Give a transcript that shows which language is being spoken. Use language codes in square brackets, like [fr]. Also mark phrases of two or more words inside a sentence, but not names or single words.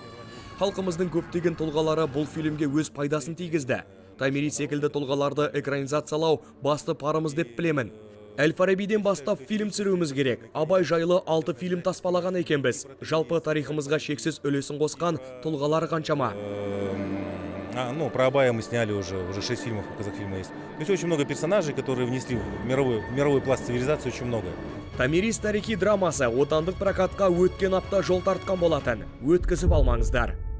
[kk] Халқымыздың көптеген тұлғалары бұл фильмге өз пайдасын тигізді. Томирис секілді тұлғаларды экранизациялау басты парымыз деп білемін. Әл-Фарабиден бастап фильм түсіруіміз керек. Абай жайлы 6 фильм таспалаған екенбіз. Жалпы тарихымызға шексіз үлесін қосқан тұлғалар қаншама. [ru] Про Абая мы сняли уже 6 фильмов, казахфильма есть. То есть очень много персонажей, которые внесли в мировой пласт цивилизации, очень много. [kk] Томирис тарихи драмасы отандық прокатқа өткен апта жол тартқан болатын. Өткізіп алмаңыздар.